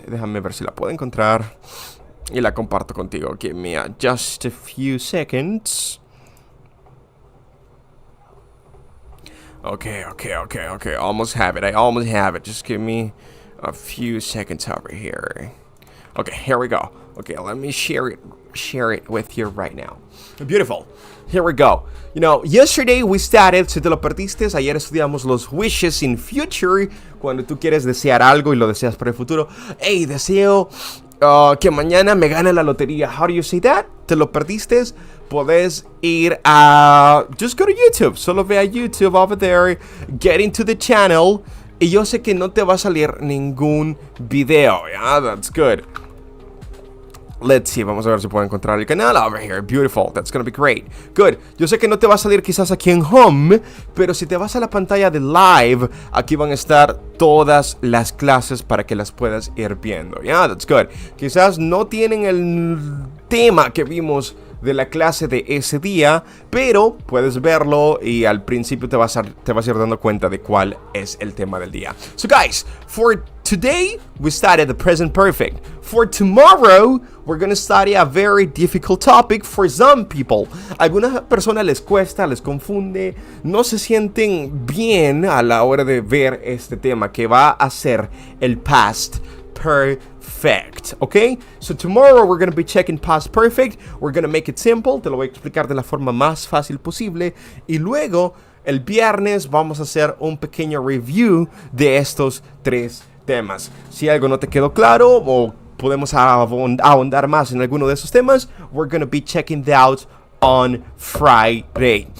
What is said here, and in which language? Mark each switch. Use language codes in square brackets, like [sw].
[es] Déjame ver si la puedo encontrar y la comparto contigo. [en] Give me just a few seconds. Okay, almost have it. I almost have it. Just give me a few seconds over here. Okay, here we go. Okay, let me share it with you right now. Beautiful. Here we go. You know, yesterday we started, [es] si te lo perdiste, ayer estudiamos los [en] wishes in future, [es] cuando tú quieres desear algo y lo deseas para el futuro. Hey, deseo que mañana me gane la lotería. [en] How do you say that? [es] ¿Te lo perdiste? Puedes ir a... [en] Just go to YouTube. [es] Solo ve a [en] YouTube over there. Get into the channel. [es] Y yo sé que no te va a salir ningún video. [en] Yeah, that's good. Let's see, [es] vamos a ver si puedo encontrar el canal [en] over here. Beautiful, that's gonna be great. [es] Good, yo sé que no te va a salir quizás aquí en Home, pero si te vas a la pantalla de Live, aquí van a estar todas las clases para que las puedas ir viendo. [en] Yeah, that's good. [es] Quizás no tienen el tema que vimos de la clase de ese día, pero puedes verlo y al principio te vas a ir dando cuenta de cuál es el tema del día. [en] So guys, for today we studied the present perfect. For tomorrow we're gonna study a very difficult topic for some people. [es] A algunas personas les cuesta, les confunde, no se sienten bien a la hora de ver este tema que va a ser el past perfect, okay? [en] So tomorrow we're going to be checking past perfect. We're going to make it simple. [es] Te lo voy a explicar de la forma más fácil posible. Y luego, el viernes, vamos a hacer un pequeño review de estos 3 temas. Si algo no te quedó claro o podemos ahondar más en alguno de esos temas, [en] we're going to be checking that out on Friday.